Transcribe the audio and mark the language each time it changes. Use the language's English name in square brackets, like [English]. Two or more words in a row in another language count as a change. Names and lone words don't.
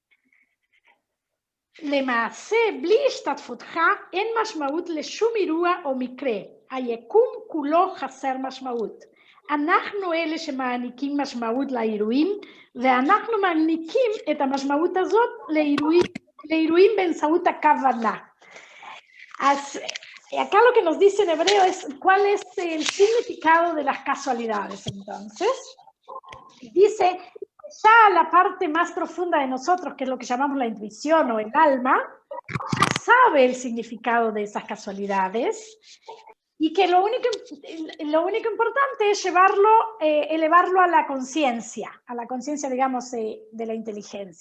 [Hebrew] למעשה, בלי השתתפותך אין משמעות לשום אירוע או מקרה, היקום כולו חסר משמעות. אנחנו אלה שמעניקים משמעות לאירועים, ואנחנו מעניקים את המשמעות הזאת לאירועים באמצעות הכוונה. [Spanish] Acá lo que nos dice en hebreo es cuál es el significado de las casualidades, entonces. Dice, ya la parte más profunda de nosotros, que es lo que llamamos la intuición o el alma, sabe el significado de esas casualidades y que lo único importante es elevarlo a la conciencia, digamos, de la inteligencia.